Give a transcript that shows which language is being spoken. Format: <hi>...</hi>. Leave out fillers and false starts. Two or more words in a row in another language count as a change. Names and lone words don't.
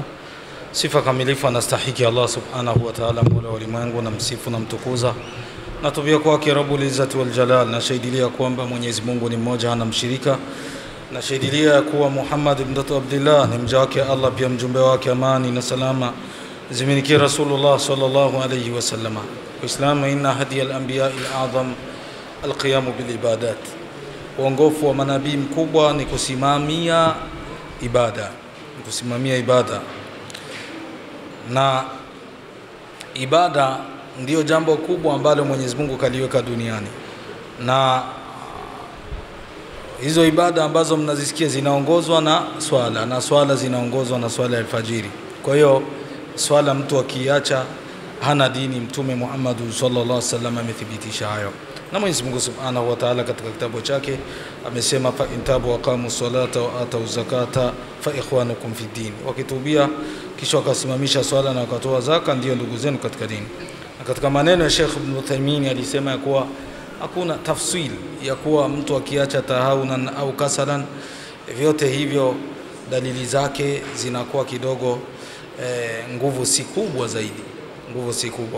<sw>Sifa kamilifu anastahiki Allah</sw> <ar>سبحانه وتعالى,</ar> <sw>mola wa ulimwengu, na msifu na mtukuza. Natubia kwake</sw> <ar>رب العزة والجلال,</ar> <sw>na shahidilia kwamba Mwenyezi Mungu ni mmoja, hana mshirika. Na shahidilia kuwa Muhammad ibn Abdullah ni mja wake Allah, pia mjumbe wake, amani na salama ziminikie Rasulullah</sw> <ar>صلى الله عليه وسلم.</ar> <sw>Uislamu,</sw> <ar>إن هدي الأنبياء الأعظم القيام بالعبادات.</ar> <sw>Uongofu wa manabii mkubwa ni kusimamia ibada, kusimamia ibada. Na ibada ndio jambo kubwa ambalo Mwenyezi Mungu kaliweka duniani. Na hizo ibada ambazo mnazisikia zinaongozwa na swala, na swala zinaongozwa na swala ya alfajiri. Kwa hiyo swala mtu akiacha hana dini. Mtume Muhammad</sw> <ar>صلى الله عليه وسلم</ar> <sw>amethibitisha hayo. Na Mwenyezi Mungu</sw> <ar>سبحانه وتعالى</ar> <sw>katika kitabu chake amesema,</sw> <ar>فإن تابوا وأقاموا الصلاة وآتوا الزكاة فإخوانكم في دين.</ar> <sw>Wakitubia kisha wakasimamisha swala na wakatoa zaka, ndio ndugu zenu katika dini. Na katika maneno ya Sheikh Ibn Uthaymeen alisema ya kuwa hakuna tafsil ya kuwa mtu akiacha</sw> <ar>تهاونا أو كسلا,</ar> <sw>vyote hivyo dalili zake zinakuwa kidogo nguvu si kubwa zaidi, nguvu si kubwa.</sw>